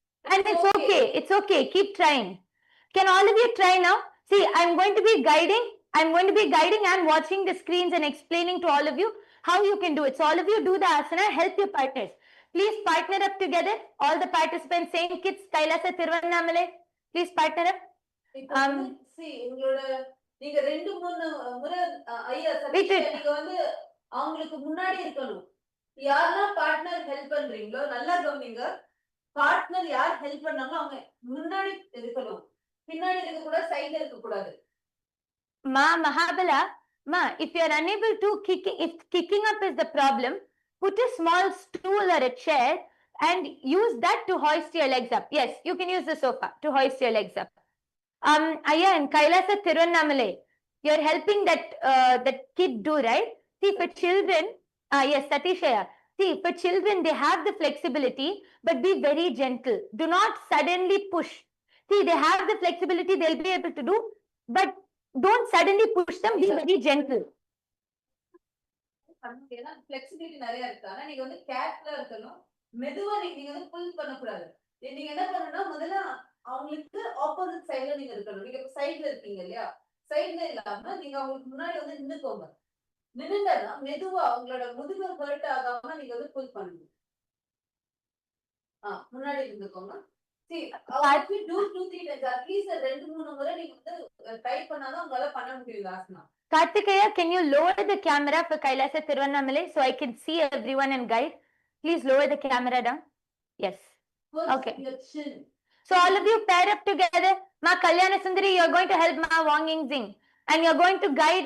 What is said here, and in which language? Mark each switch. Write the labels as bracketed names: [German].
[English] And it's okay. It's okay. Keep trying. Can all of you try now? See, I'm going to be guiding and watching the screens and explaining to all of you how you can do it. So all of you do the asana, help your partners. Please partner up together. All the participants, saying kids, Kailasa Tiruvannamale. Please partner up. [Tamil] See, நீங்க 2-3 முறை ஐயா சதீஷ் நீங்க வந்து அவங்களுக்கு முன்னாடி இருக்கணும். யாரெல்லாம் partner help பண்றீங்களோ நல்லா கவனிங்க. பார்ட்னர் யார் ஹெல்ப் பண்ணாங்களோ அவங்க முன்னாடி இருக்கணும். பின்னாடி இருக்க கூட சைடுல இருக்க கூடாது. [English] Mahabala, if you are unable to if kicking up is the problem, put a small stool or a chair and use that to hoist your legs up. Yes, you can use the sofa to hoist your legs up. Aya, in Kailasa Tirunnamalai, you're helping that kid do, right? See, for children, yes, Satishaya. See, for children, they have the flexibility, but be very gentle. Do not suddenly push. See, they have the flexibility, they'll be able to do, but don't suddenly push them, be very gentle. [Tamil] flexibility நிறைய இருக்கு. ஆனா நீங்க வந்து கேர்ஃபுல்லா இருக்கணும். மெதுவா நீங்க வந்து புல் பண்ண கூடாது. நீங்க என்ன பண்ணனும்னா முதல்ல அவங்களுக்கு ஆப்போசிட் சைடுல நீங்க இருக்கணும். நீங்க சைடுல இருக்கீங்க இல்லையா? சைடுல இல்லாம நீங்க அவங்களுக்கு முன்னாடி வந்து நின்னுக்கோங்க. நின்னுட்டா மெதுவா அவங்களோட முதுகு ஹர்ட் ஆகாம நீங்க வந்து புல் பண்ணணும். முன்னாடி இருந்துக்கோங்க. [English] See, if you do 2-3 times, at least [Tamil] 2-3 முறை நீங்க வந்து ட்ரை பண்ணாதான் உங்களால பண்ண முடியும் asana. [English] Karthikeya, can you lower the camera for Kailasa Tirunnamalai so I can see everyone and guide? Please lower the camera down. Yes. First, okay. Your chin. So all of you pair up together. Ma Kalyana Sundari, you're going to help Ma Wang Ying Zing. And you're going to guide.